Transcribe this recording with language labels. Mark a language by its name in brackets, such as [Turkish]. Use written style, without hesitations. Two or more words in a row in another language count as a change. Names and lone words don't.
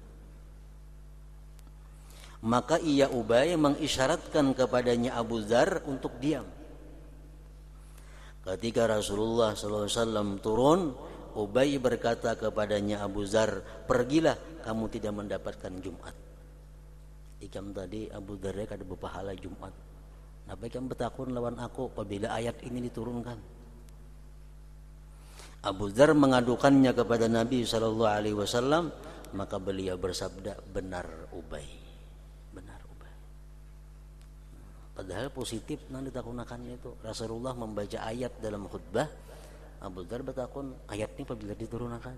[Indonesian] Maka ia Ubay mengisyaratkan kepadanya Abu Dzar untuk diam. Ketika Rasulullah SAW turun, Ubay berkata kepadanya Abu Dzar, pergilah, kamu tidak mendapatkan Jumat. [Banjar] Ikam tadi Abu Dzar kada berpahala Jumat. Apa ikam bertakun lawan aku apabila ayat ini diturunkan? [Indonesian] Abu Dzar mengadukannya kepada Nabi SAW, maka beliau bersabda, benar Ubay, benar Ubay. [Banjar] Padahal positif yang ditakunakannya itu. [Indonesian] Rasulullah membaca ayat dalam khutbah, Abu Dzar bertakun, ayat ini apabila diturunkan.